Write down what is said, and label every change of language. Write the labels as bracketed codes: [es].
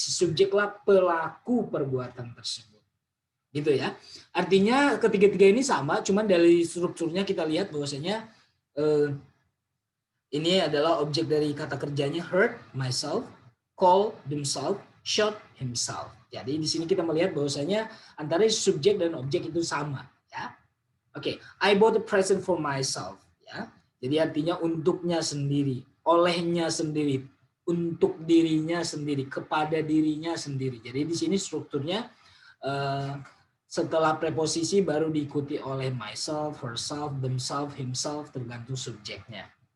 [id] Si subjeklah pelaku perbuatan tersebut. Gitu ya. Artinya ketiga-tiga ini sama, cuman dari strukturnya kita lihat bahwasanya ini adalah objek dari kata kerjanya [en] hurt myself, call themselves, shot himself. [id] Jadi di sini kita melihat bahwasanya antara subjek dan objek itu sama. Ya. [en] Oke, I bought a present for myself. [id] Ya, jadi artinya untuknya sendiri, olehnya sendiri, untuk dirinya sendiri, kepada dirinya sendiri. Jadi di sini strukturnya setelah preposisi baru diikuti oleh myself, herself, themselves, himself, tergantung subjeknya.